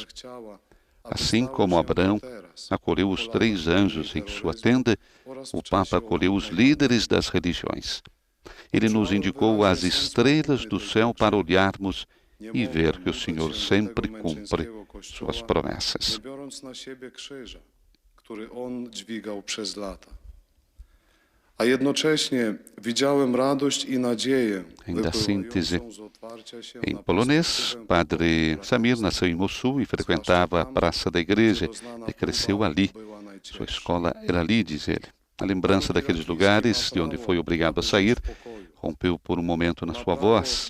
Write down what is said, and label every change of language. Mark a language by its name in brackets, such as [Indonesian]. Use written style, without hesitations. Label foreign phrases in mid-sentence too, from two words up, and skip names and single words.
[Portuguese] Assim como Abraão acolheu os 3 anjos em sua tenda, o Papa acolheu os líderes das religiões, Ele nos indicou as estrelas do céu para olharmos e ver que o Senhor sempre cumpre suas promessas. [Polish] A jednocześnie widziałem radość i nadzieję. [Portuguese] Ainda síntese. Em polonês, Padre Samir nasceu em Mossul e frequentava a Praça da Igreja e cresceu ali. Sua escola era ali, diz ele. A lembrança daqueles lugares de onde foi obrigado a sair rompeu por um momento na sua voz.